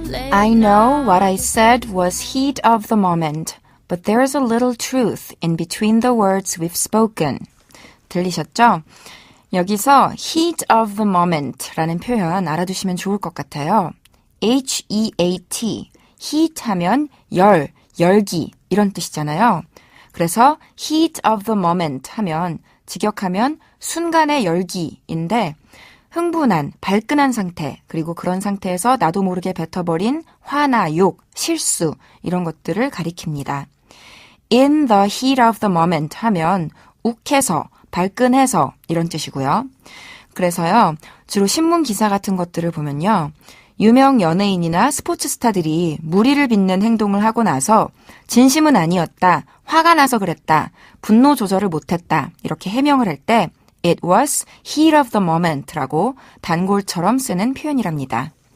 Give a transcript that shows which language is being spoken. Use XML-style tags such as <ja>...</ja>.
<en>I know what I said was heat of the moment, but there's a little truth in between the words we've spoken.</en> <ko>들리셨죠? 여기서</ko> <en>heat of the moment</en> <ko>라는 표현 알아두시면 좋을 것 같아요. H-E-A-T, heat 하면 열, 열기 이런 뜻이잖아요. 그래서</ko> <en>heat of the moment</en> <ko>하면 직역하면 순간의 열기인데 흥분한, 발끈한 상태, 그리고 그런 상태에서 나도 모르게 뱉어버린 화나 욕, 실수 이런 것들을 가리킵니다.</ko> <en>In the heat of the moment</en> <ko>하면 욱해서, 발끈해서 이런 뜻이고요. 그래서요, 주로 신문 기사 같은 것들을 보면요. 유명 연예인이나 스포츠 스타들이 무리를 빚는 행동을 하고 나서 진심은 아니었다, 화가 나서 그랬다, 분노 조절을 못했다 이렇게 해명을 할 때</ko> <en>It was heat of the moment</en> <ko>라고 단골처럼 쓰는 표현이랍니다.</ko>